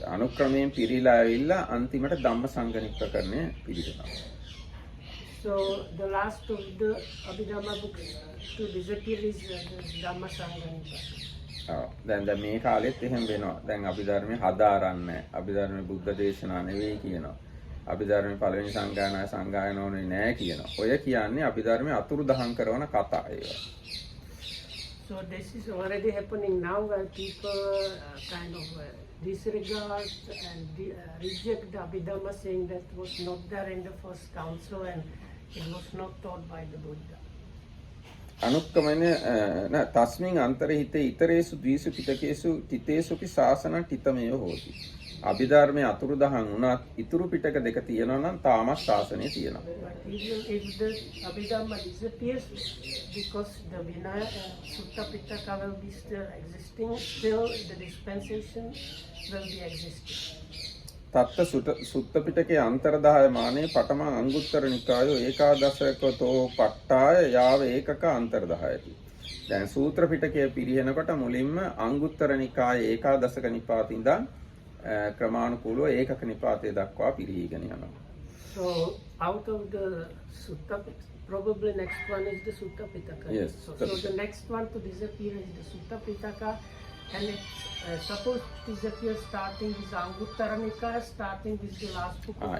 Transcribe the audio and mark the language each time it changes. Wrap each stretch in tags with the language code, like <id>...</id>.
<si>අනුක්‍රමයෙන් පිරීලා ඇවිල්ලා අන්තිමට ධම්ම සංගණි ප්‍රකරණය පිළිගන්නවා.</si> <en>So the last of the Abhidhamma books to disappear is the Dhamma Sanghanika.</en> <si>දැන් මේ කාලෙත් එහෙම වෙනවා. දැන් අභිධර්මයේ හදාරන්නේ අභිධර්මයේ බුද්ධ දේශනා නෙවෙයි කියනවා. අභිධර්මයේ පළවෙනි සංගායන ඕනේ නෑ කියනවා. ඔය කියන්නේ අභිධර්මයේ අතුරුදහන් කරන කතා ඒවා.</si> <en>So this is already happening now, where people kind of disregard and reject the Abhidhamma, saying that was not there in the first council and it was not taught by the Buddha.</en> <pi>අනුක්‍රමන තස්මින් අන්තරහිතේ ඉතරේසු ද්විසු පිටකේසු තිතේසුපි ශාසනං තිතමේව හෝති.</pi> <si>අභිධර්මයේ අතුරුදහන් වුණත් ඉතුරු පිටක දෙක තියෙනවා නම් තාමත් ශාසනය තියෙනවා.</si> <en>But even if the Abhidhamma disappears, because the Vinaya and Sutta Pitaka will be still existing, still the dispensation will be existing.</en> <pi>තත්ත සුත්ත පිටකේ අන්තරදාය මානේ පඨම අංගුත්තර නිකායෝ ඒකාදශකතෝ පට්ඨාය යාව ඒකක අන්තරදායති.</pi> <si>දැන් සූත්‍ර පිටකය පිරිහෙනකොට මුලින්ම අංගුත්තර නිකායේ ඒකාදශක නිපාතේ ඉඳන් ක්‍රමානුකූලව ඒකක නිපාතේ දක්වා පිරිහීගෙන යනවා.</si> <en>So out of the Sutta Pitaka, probably next one is the Sutta Pitaka. Yes, So Sutta the next one to disappear is the Sutta Pitaka, and it's supposed to disappear starting with Anguttara Nikaya, starting with the last book of</en>